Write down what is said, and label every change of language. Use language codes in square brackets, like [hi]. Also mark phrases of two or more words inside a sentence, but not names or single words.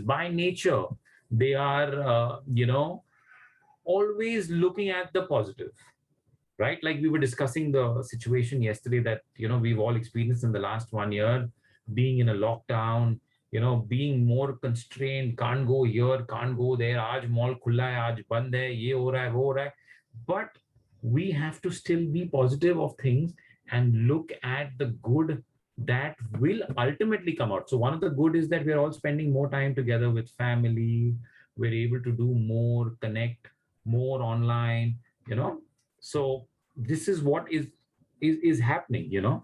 [en] By nature, they are, always looking at the positive, right? Like we were discussing the situation yesterday that, we've all experienced in the last 1 year, being in a lockdown, being more constrained, can't go here, can't go there. [hi] आज mall खुला है, आज बंद है, ये हो रहा है, वो हो रहा है. [en] But we have to still be positive of things and look at the good that will ultimately come out. So one of the good is that we're all spending more time together with family. We're able to do more, connect more online, so this is what is happening.